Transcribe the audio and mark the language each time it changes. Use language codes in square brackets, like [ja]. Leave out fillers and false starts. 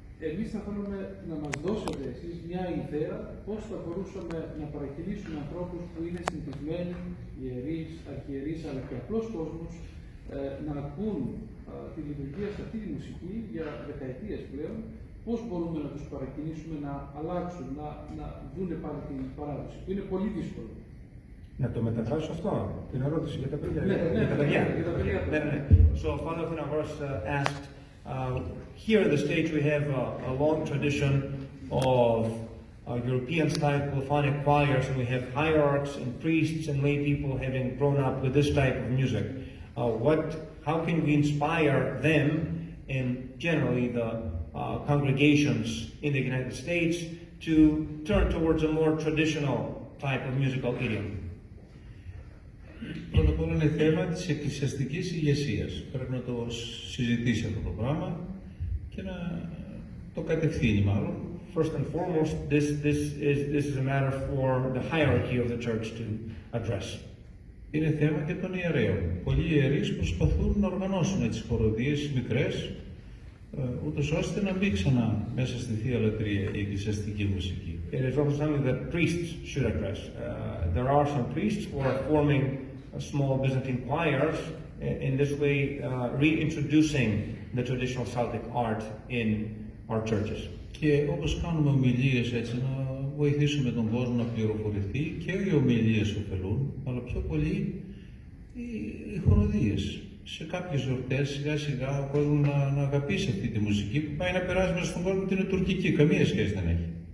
[el] Εμείς θα θέλουμε να μας δώσετε εσείς μια ιδέα πώς θα μπορούσαμε να παρακινήσουμε ανθρώπους που είναι συνηθισμένοι, ιερείς, αρχιερείς, αλλά και απλός κόσμος, να ακούν τη λειτουργία σε αυτή τη μουσική για δεκαετίες πλέον, πώς μπορούμε να τους παρακινήσουμε να αλλάξουν, να δουν πάλι την παράδοση, που είναι πολύ δύσκολο. Να το μεταφράσω αυτό, την ερώτηση για τα παιδιά. Για τα παιδιά. [en] So Father Thanavros asked, here in the States we have a long tradition of European-style polyphonic choirs, and we have hierarchs and priests and lay people having grown up with this type of music. How can we inspire them and generally the congregations in the United States to turn towards a more traditional type of musical idiom? [el] Πρώτα απ' όλα είναι θέμα της εκκλησιαστικής ηγεσίας. Πρέπει να το συζητήσει αυτό το πράγμα και να το κατευθύνει μάλλον. [en] First and foremost, this is a matter for the hierarchy of the church to address. [el] Είναι θέμα και των ιερέων. Πολλοί ιερείς προσπαθούν να οργανώσουν τις χοροδίες μικρές, ούτως ώστε να μπει ξανά μέσα στη Θεία Λατρεία η εκκλησιαστική μουσική. [en] It is also something that priests should address. There are some priests who are forming small Byzantine choirs, in this way reintroducing the traditional Celtic art in our churches. [el] Και όπως κάνουμε ομιλίες έτσι, να βοηθήσουμε τον κόσμο να πληροφορηθεί και οι ομιλίες ωφελούν, αλλά πιο πολύ οι χοροδίες. Σε κάποιες γιορτές σιγά σιγά ο κόσμος να αγαπήσει αυτή τη μουσική που πάει να περάσει μέσα στον κόσμο ότι είναι τουρκική, καμία σχέση δεν έχει.